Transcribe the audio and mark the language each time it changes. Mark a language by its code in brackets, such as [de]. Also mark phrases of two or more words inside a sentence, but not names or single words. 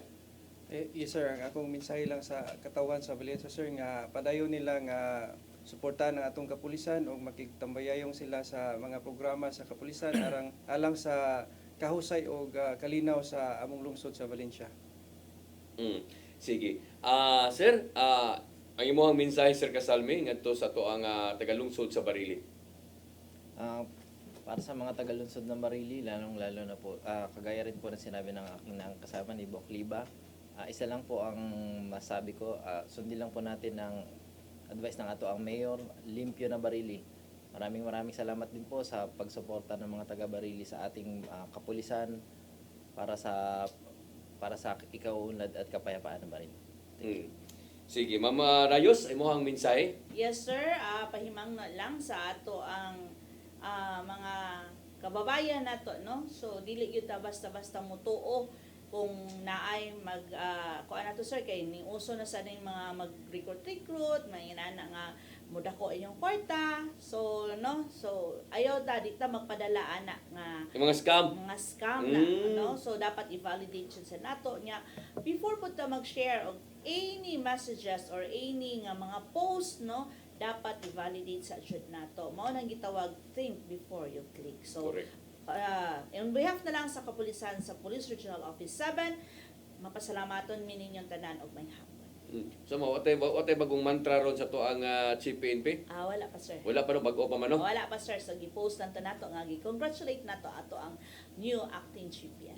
[ceb] Yes sir, ang akong mensahe lang sa katawan sa Valencia sir nga padayon nila nga suportahan ang atong kapulisan o makigtambayayong sila sa mga programa sa kapulisan alang sa kahusay o kalinaw sa among lungsod sa Valencia. Sige. Sir, ang imong mensahe Sir Casalme ngadto sa tuang tagalungsod sa Barili. [tl] Para sa mga tagalungsod ng Barili, lalong-lalo na po, kagaya rin po na sinabi ng aking kasama ni Bok Liba, isa lang po ang masabi ko, sundin lang po natin ng advice ng ato ang Mayor, [ceb] limpyo na Barili. [tl] Maraming salamat din po sa pagsuporta ng mga taga-Barili sa ating kapulisan para sa ikaunlad at kapayapaan ng Barili. [ceb] Sige, Ma'am Rayos, imong mensahe? Yes sir, pahimang na lang sa ato ang mga kababayan nato, no? So dili gyud ta basta-basta mutuo kung naay kuan nato sir kay ning uso na sa ning mga mag-recruit, may inana nga mudako inyong kwarta. So no, so ayaw ta di ta magpadala ana nga [tl] Yung mga scam. [ceb] na no. So dapat i-validate yun sa nato nya before po ta mag-share og [en] any messages [ceb] or any nga mga post, no, dapat i-validate sa jud nato. Mao nang gitawag [en] think before you click. [ceb] So [en] on behalf [ceb] na lang sa kapulisan sa Police Regional Office 7, mapasalamaton mi ninyong tanan og may hapon. So watay bagong mantra ron sa tuang Chief PNP? Wala pa sir. Wala pa no bago pa man no? Wala pa sir, so gi-post lang to nato nga gi-congratulate nato ato ang [en] new acting chief [ceb] PNP.